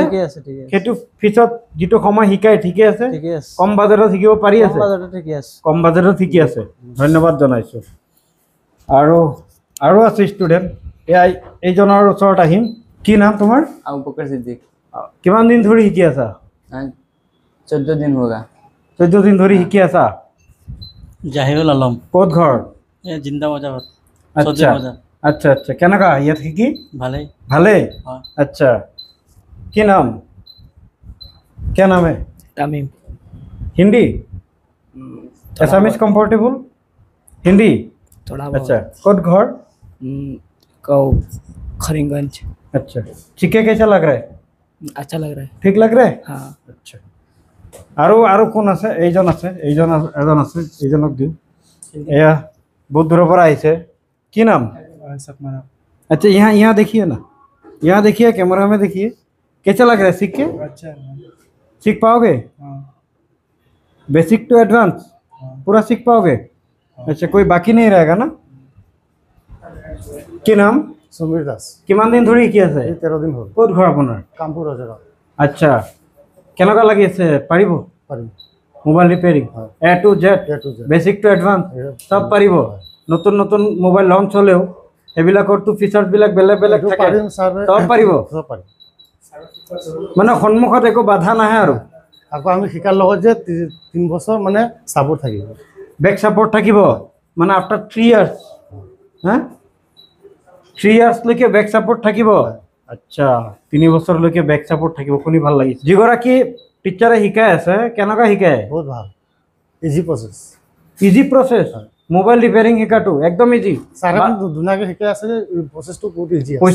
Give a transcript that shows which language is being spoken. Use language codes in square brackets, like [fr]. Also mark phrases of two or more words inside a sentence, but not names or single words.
[as] সেইটো ফিজত যিটো সময় শিকাই ঠিকে আছে? কম বাজেটত শিকিব পাৰি আছে? কম বাজেটত শিকি আছে, ধন্যবাদ জনাইছোঁ। আৰু আছে ষ্টুডেণ্ট, এইজনৰ ওচৰত আহিম। কি নাম তোমাৰ? আবু বকৰ সিদ্দিক। কিমান দিন ধৰি শিকি আছা? [hi] 14 दिन होगा। [as] 14 দিন ধৰি শিকি আছা? জাহিৰুল আলম। ক'ত ঘৰ? জিন্দা বজাৰত। আচ্ছা আচ্ছা আচ্ছা, কেনেকুৱা ইয়াত শিকি? ভালেই। আচ্ছা, কি নাম? [hi] क्या नाम है? तमीम। हिंदी? [en] Assamese comfortable? [hi] हिंदी? थोड़ा अच्छा कौन घर खरीगंज अच्छा चिके कैसा लग रहा है अच्छा लग रहा है ठीक लग रहा है हाँ [as] আচ্ছা আৰু কোন আছে এইজন এজন আছে এইজনক দিওঁ এয়া বহুত দূৰৰ পৰা আহিছে কি নাম [hi] अच्छा यहाँ देखिए ना यहाँ देखिए कैमरा में देखिए कैसा लग रहा है सीख के अच्छा सीख पाओगे [en] basic to advance [hi] पूरा सीख पाओगे अच्छा कोई बाकी नहीं रहेगा ना [as] কি নাম সমীৰ দাস কিমান দিন ধৰি শিকি আছে এই 13 দিন হ'ল ক'ত ঘৰ আপোনাৰ কামপুৰ ৰজগাঁও আচ্ছা কেনেকুৱা লাগি আছে পাৰিব পাৰিম মোবাইল ৰিপেয়াৰিং [en] A to Z A to Z। basic to advance [as] সব পাৰিব নতুন নতুন মোবাইল লঞ্চ হ'লেও এইবিলাকৰতো ফিচাৰ্ছবিলাক বেলেগ বেলেগ এইটো থাকে পাৰিম ছাৰ সব পাৰিব চব পাৰিম মানে সন্মুখত একো বাধা নাহে আৰু আকৌ আমি শিকাৰ লগত যে 3 বছৰ মানে সাপোৰ্ট থাকিব বেক সাপোর্ট থাকিব মানে [en] after 3 years [as] হ্যাঁ [en] 3 years [as] লৈকে বেক সাপোর্ট থাকিব আচ্ছা 3 বছৰলৈকে বেক সাপোর্ট থাকিব শুনি ভাল লাগিছে যিগৰাকী টিচাৰে শিকাই আছে কেনেকুৱা শিকায় বহুত ভাল [en] easy process easy process [as] মোবাইল রিপেয়ারিং শিকাটো একদম ইজি ছাৰে ধুনীয়াকৈ শিকাই আছে যে প্ৰচেছটো বহুত ইজি আছে